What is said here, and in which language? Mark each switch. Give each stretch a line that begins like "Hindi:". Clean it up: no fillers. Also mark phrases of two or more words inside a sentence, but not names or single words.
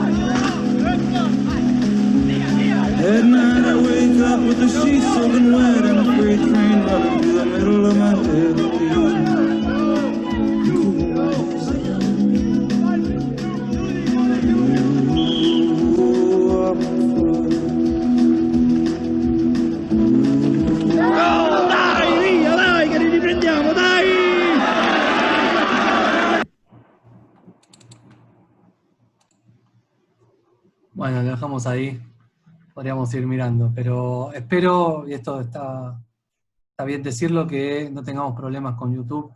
English: At night I wake up with the sheets soaking wet and a freight train running through the middle of my head. Ooh, I'm on fire.
Italian: Oh, dai, via, dai, che li riprendiamo, dai!
Spanish: Bueno, lo dejamos ahí. Podríamos ir mirando, pero espero, y esto está bien decirlo, que no tengamos problemas con YouTube.